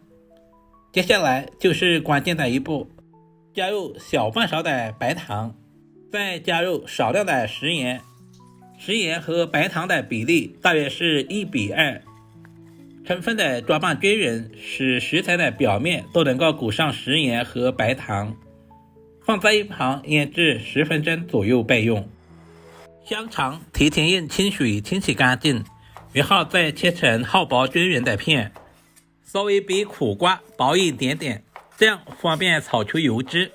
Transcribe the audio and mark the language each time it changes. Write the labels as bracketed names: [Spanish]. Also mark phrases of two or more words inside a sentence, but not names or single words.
[Chinese] 接下來就是關鍵的一步，加入小半勺的白糖，再加入少量的食鹽，食鹽和白糖的比例大約是1:2，充分的抓拌均匀，使食材的表面都能夠裹上食鹽和白糖。放在一旁醃制10分鐘左右備用。香腸提前用清水清洗乾淨，然後再切成厚薄均匀的片，稍微比苦瓜薄一點點，這樣方便炒出油脂。